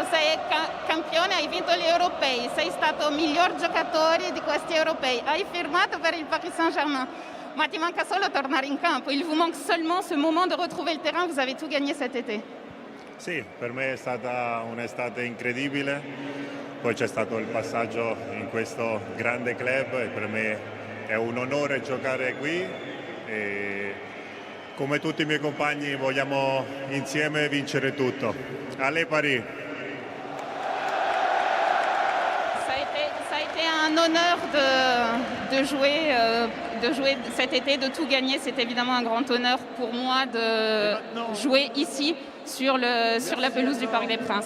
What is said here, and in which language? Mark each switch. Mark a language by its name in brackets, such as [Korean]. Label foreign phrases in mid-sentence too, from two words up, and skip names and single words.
[Italian] Sei campione, hai vinto gli europei, sei stato miglior giocatore di questi europei, hai firmato per il Paris Saint-Germain. Ma ti manca solo tornare in campo, [French] il vous manque seulement ce moment de retrouver le terrain, vous avez tout gagné cet été. [Italian] Sì, per me è stata un'estate incredibile, poi c'è stato il passaggio in questo grande club e per me è un onore giocare qui e come tutti i miei compagni vogliamo insieme vincere tutto. [French] Allez Paris! Ça a été un honneur de jouer cet été, de tout gagner. C'est évidemment un grand honneur pour moi de jouer ici sur la pelouse du Parc des Princes.